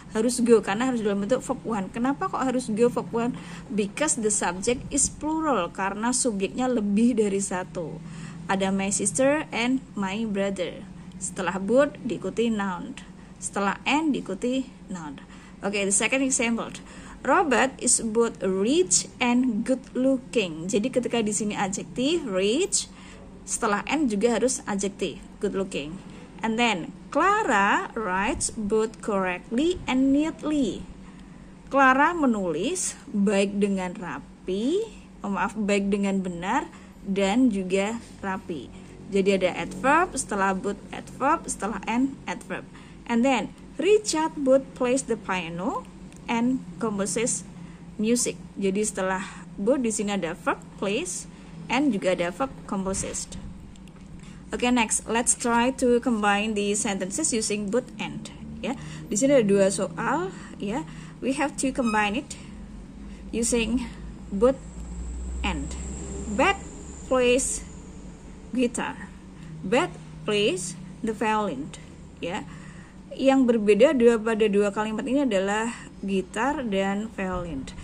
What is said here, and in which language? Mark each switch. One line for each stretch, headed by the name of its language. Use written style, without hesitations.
Indonesian: Harus go karena harus dalam bentuk verb one. Kenapa kok harus go verb one?
English: Because the subject is plural,
Indonesian: karena subjeknya lebih dari satu. Ada
English: my sister and my brother.
Indonesian: Setelah both diikuti noun, setelah and diikuti noun.
English: Okay, the second example. Robert is both rich and good looking.
Indonesian: Jadi ketika di sini adjektif rich, setelah and juga harus adjektif good looking.
English: And then Clara writes both correctly and neatly.
Indonesian: Clara menulis baik dengan rapi, baik dengan benar dan juga rapi. Jadi ada adverb, setelah both adverb, setelah and adverb.
English: And then Richard both plays the piano and composes music.
Indonesian: Jadi setelah both di sini ada verb plays and juga ada verb composes.
English: Okay, next let's try to combine the sentences using both and.
Indonesian: Ya, di sini ada dua soal.
English: Ya, we have to combine it using both and. Beth plays guitar. Beth plays the violin. Ya,
Indonesian: yang berbeda pada dua kalimat ini adalah gitar dan violin.